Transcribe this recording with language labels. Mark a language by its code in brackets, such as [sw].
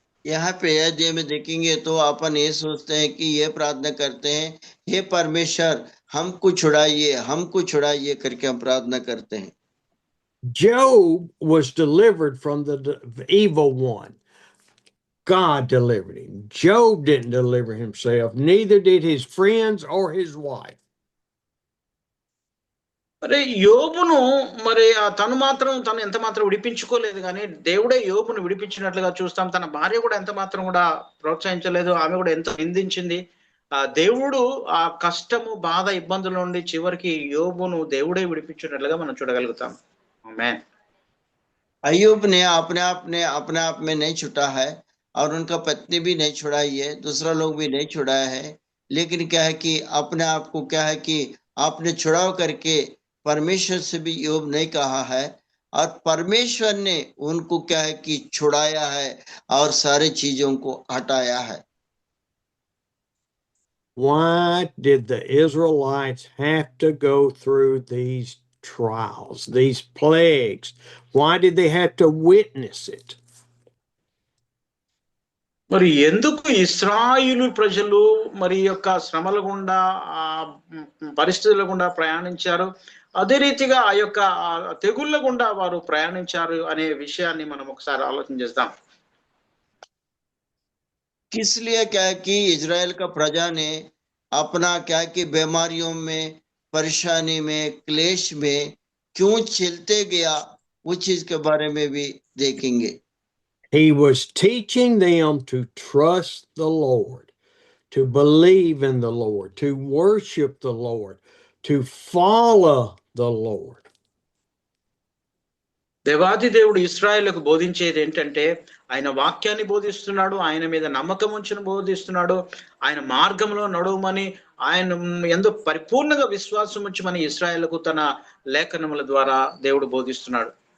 [hi] यहाँ पे अध्याय में देखेंगे तो अपन ये सोचते हैं कि ये प्रार्थना करते हैं, हे परमेश्वर हमको छुड़ाइए करके हम प्रार्थना करते हैं। [en] Job was delivered from the evil one. God delivered him. Job didn't deliver himself, neither did his friends or his wife. [te] మరి యోబును మరి తను ఎంత మాత్రం విడిపించుకోలేదు, కానీ దేవుడే యోబును విడిపించినట్లుగా చూస్తాం. తన భార్య కూడా ఎంత మాత్రం కూడా ప్రోత్సహించలేదు, ఆమె కూడా ఎంతో నిందించింది. దేవుడు ఆ కష్టము బాధ ఇబ్బందుల నుండి చివరికి యోబును దేవుడే విడిపించినట్లుగా మనం చూడగలుగుతాం. ఆమేన్. [hi] अय्यूब ने अपने आप में नहीं छुटा है, और उनका पत्नी भी नहीं छुड़ाई है, दूसरा लोग भी नहीं छुड़ाया है, लेकिन क्या है कि अपने आप को क्या है कि आपने छुड़ाव करके परमेश्वर से भी योग नहीं कहा है, और परमेश्वर ने उनको क्या है कि छुड़ाया है और सारे चीजों को हटाया है। [en] Why did the Israelites have to go through these trials, these plagues? Why did they have to witness it? [te] మరి ఎందుకు ఇశ్రాయేలు ప్రజలు మరి యొక్క శ్రమల గుండా పరిస్థితుల గుండా ప్రయాణించారు, అదే రీతిగా ఆ యొక్క తెగుళ్ళ గుండా వారు ప్రయాణించారు అనే విషయాన్ని మనం ఒకసారి ఆలోచన చేద్దాం. [hi] इसलिए क्या है कि इजराइल का प्रजा ने अपना क्या है कि बीमारियों में, परेशानी में, क्लेश में क्यों चलते गया, उस चीज के बारे में भी देखेंगे। [en] He was teaching them to trust the Lord, to believe in the Lord, to worship the Lord, to follow the Lord. [te] దేవాది దేవుడు ఇశ్రాయేలుకు బోధించేది ఏంటంటే ఆయన వాక్యాన్ని బోధిస్తున్నాడు, ఆయన మీద నమ్మకం ఉంచిన బోధిస్తున్నాడు, ఆయన మార్గంలో నడవమని, ఆయన యందు పరిపూర్ణంగా విశ్వాసం ఉంచమని ఇశ్రాయేలుకు తన లేఖనముల ద్వారా దేవుడు బోధిస్తున్నాడు.